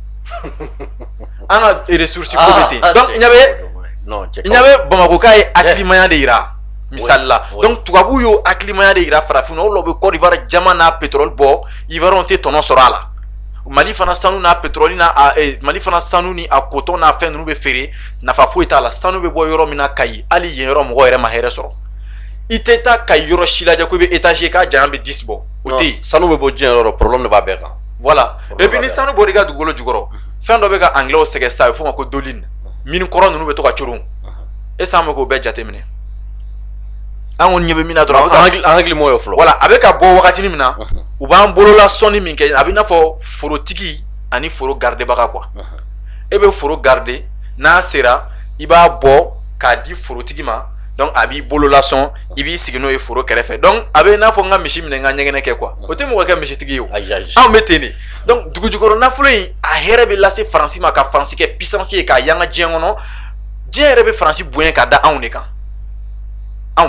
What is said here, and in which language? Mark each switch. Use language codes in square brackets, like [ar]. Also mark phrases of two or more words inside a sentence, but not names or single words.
[bm] an ka ressource ko bɛ ten donc i ɲɛ bɛ Bamakɔ k'a ye hakilimaya de yira misali la donc tubabu y'o hakilimaya de yira farafinna o la u bɛ Côte d'Ivoire jama n'a pétrole bɔ Ivoirien tɛ tɔnɔ sɔrɔ a la Mali fana sanu n'a pétrole n'a Mali fana sanu ni a coton n'a fɛn ninnu bɛ feere nafa foyi t'a la sanu bɛ bɔ yɔrɔ min na Kayi hali yen yɔrɔ mɔgɔ yɛrɛ ma hɛrɛ sɔrɔ i tɛ taa Kayi yɔrɔ si lajɛ ko i bɛ étage ye k'a janya bɛ 10 bɔ o tɛ yen sanu bɛ bɔ diɲɛ yɔrɔ problème de b'a bɛɛ kan [fr] voilà et puis [bm] ni sanu bɔra i ka dugukolo jukɔrɔ fɛn dɔ bɛ ka anglais sɛgɛn sa a bɛ fɔ o ma ko doline mine kɔrɔ ninnu bɛ to ka coron [fr] est-ce que [bm] an bɛ k'o bɛɛ jateminɛ an kɔni ɲɛ bɛ min na dɔrɔn an hakili m'o ye fɔlɔ voilà a bɛ ka bɔ wagati min na u b'an bolola sɔnni min kɛ a bɛ i n'a fɔ forotigi ani foro gardebaga quoi e bɛ foro garder n'a sera i b'a bɔ k'a di forotigi ma donc a b'i bolola sɔn i b'i sigi n'o ye foro kɛrɛfɛ donc a bɛ i n'a fɔ n ka misi minɛ n ka ɲɛgɛnɛ kɛ quoi o tɛ mɔgɔ kɛ misitigi ye o anw bɛ ten de donc dugujukɔrɔ nafolo in a hɛrɛ bɛ lase Faransi ma ka Faransi kɛ puissance ye k'a yanga diɲɛ kɔnɔ diɲɛ yɛrɛ bɛ Faransi bonya ka da anw de kan anw